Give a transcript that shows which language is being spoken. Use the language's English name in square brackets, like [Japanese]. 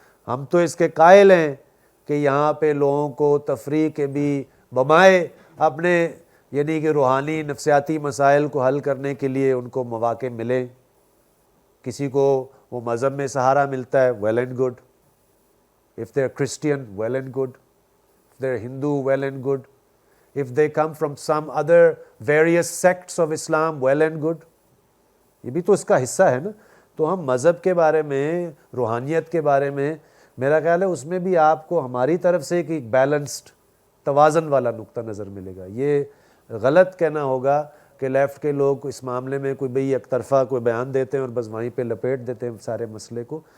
[Urdu] ہم تو اس کے قائل ہیں کہ یہاں پہ لوگوں کو تفریح کے بھی بمائے اپنے یعنی کہ روحانی نفسیاتی مسائل کو حل کرنے کے لیے ان کو مواقع ملیں. کسی کو وہ مذہب میں سہارا ملتا ہے, [English] well and good. If they're Christian, well and good. If they're Hindu, well and good. If they come from some other various sects of Islam, well and good. [Urdu] یہ بھی تو اس کا حصہ ہے نا. تو ہم مذہب کے بارے میں, روحانیت کے بارے میں, میرا خیال ہے اس میں بھی آپ کو ہماری طرف سے ایک بیلنسڈ توازن والا نقطہ نظر ملے گا. یہ غلط کہنا ہوگا کہ لیفٹ کے لوگ اس معاملے میں کوئی بھئی ایک طرفہ کوئی بیان دیتے ہیں اور بس وہیں پہ لپیٹ دیتے ہیں سارے مسئلے کو.